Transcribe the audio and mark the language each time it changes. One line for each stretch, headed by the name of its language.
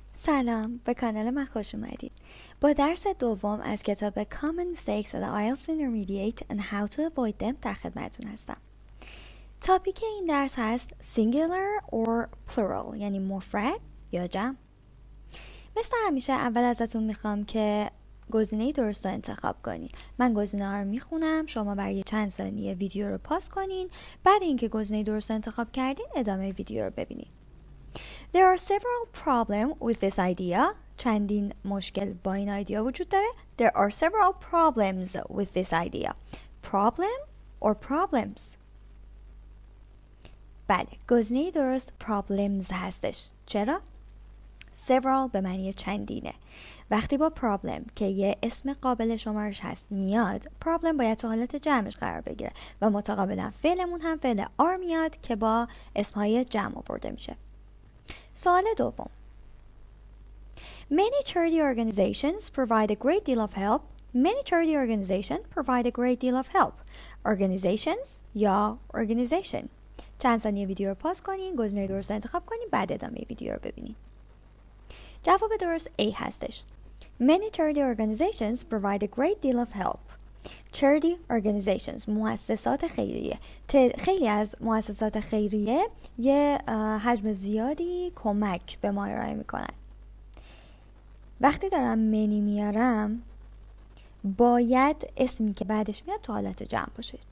Persian: سلام، به کانال من خوش اومدید. با درس دوم از کتاب Common Mistakes at IELTS Intermediate and How to Avoid Them در خدمتتون هستم. تاپیک این درس هست singular or plural، یعنی مفرد یا جمع. مثل همیشه اول ازتون میخوام که گزینه درست رو انتخاب کنین. من گزینه ها رو میخونم، شما برای چند ثانیه ویدیو رو پاس کنین. بعد اینکه گزینه درست رو انتخاب کردین ادامه ویدیو رو ببینید.
English: There are several problems with this idea.
Persian: چندین مشکل با این ایده وجود داره.
English: There are several problems with this idea. Problem or problems؟
Persian: بله، گزینه درست problems هستش. چرا؟ several به معنی چندینه. وقتی با problem که یه اسم قابل شمارش هست میاد، problem باید تو حالت جمعش قرار بگیره و متقابلا فعلمون هم فعل are میاد که با اسمهای جمع آورده میشه. سوال دوم.
English: Many charity organizations provide a great deal of help. Many charity organizations provide a great deal of help. Organizations یا organization.
Persian: چند ثانیه ویدیو رو پاس کنین، گزینه درست رو انتخاب کنین، بعد ادامه ویدیو رو ببینین. جواب درست A هستش.
English: Many charity organizations provide a great deal of help.
Persian: Charity organizations، مؤسسات خیریه. خیلی از مؤسسات خیریه یه حجم زیادی کمک به ما ارائه میکنن. وقتی دارم منی میارم باید اسمی که بعدش میاد تو حالت جمع باشه.